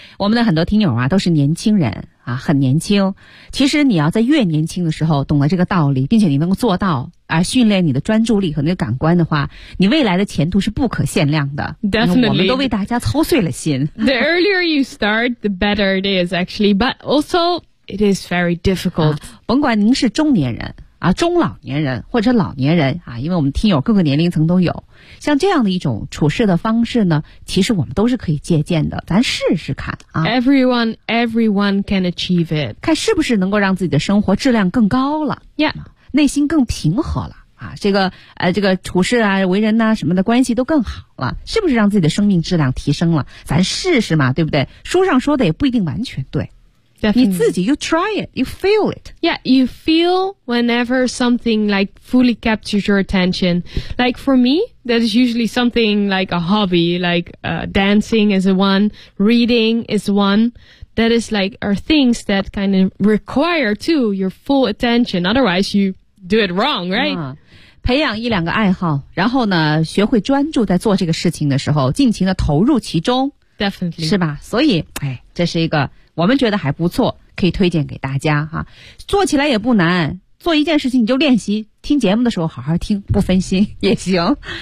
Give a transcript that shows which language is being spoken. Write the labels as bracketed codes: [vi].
[zh] 我们的很多听友啊，都是年轻人啊，很年轻。其实你要在越年轻的时候懂了这个道理，并且你能够做到，而训练你的专注力和那个感官的话，你未来的前途是不可限量的。 [en] Definitely. [zh] 我们都为大家操碎了心。 [en] The earlier you start, the better it is, actually. But also, it is very difficult.、 [zh] 甭管您是中年人啊，中老年人或者老年人啊，因为我们听友各个年龄层都有，像这样的一种处事的方式呢，其实我们都是可以借鉴的，咱试试看啊。 [en] Everyone can achieve it. [zh] 看是不是能够让自己的生活质量更高了。 [en] Yeah. [zh] 内心更平和了。啊，这个这个处事啊，为人呐、啊、什么的关系都更好了，是不是让自己的生命质量提升了？咱试试嘛，对不对？书上说的也不一定完全对。 [en] Definitely. [zh] 你自己 [en] you try it, you feel it. Yeah, you feel whenever something like fully captures your attention. Like for me, that is usually something like a hobby, like dancing is one, reading is one. That is like are things that kind of require too your full attention. Otherwise, you do it wrong, right?、 [zh] 啊培养一两个爱好，然后呢，学会专注在做这个事情的时候，尽情的投入其中 [en] ，definitely [zh] 是吧？所以，哎，这是一个我们觉得还不错，可以推荐给大家哈、啊。做起来也不难，做一件事情你就练习，听节目的时候好好听，不分心也行。